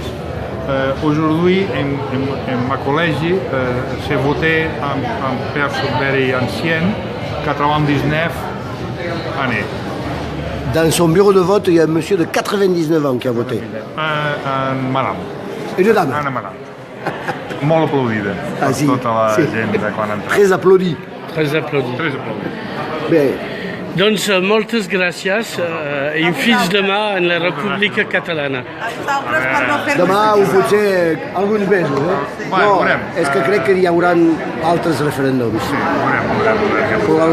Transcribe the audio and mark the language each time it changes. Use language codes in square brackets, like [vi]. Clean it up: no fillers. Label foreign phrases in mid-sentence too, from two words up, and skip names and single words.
[fr] Aujourd'hui, en ma collège, s'est voté en personne very ancienne, 99 années. Dans son bureau de vote, il y a un monsieur de 99 ans qui a voté. En madame. Une dame. Una madame. [ca] Molt aplaudida per tota la gent de quan ha entrat. [fr] Très applaudi. Très applaudi. [ca] Bé. Doncs moltes gràcies i fins demà en la República Catalana. A vosaltres per no fer-vos... Demà o potser alguns mesos, Veurem. És que crec que hi haurà altres referèndums. Veurem.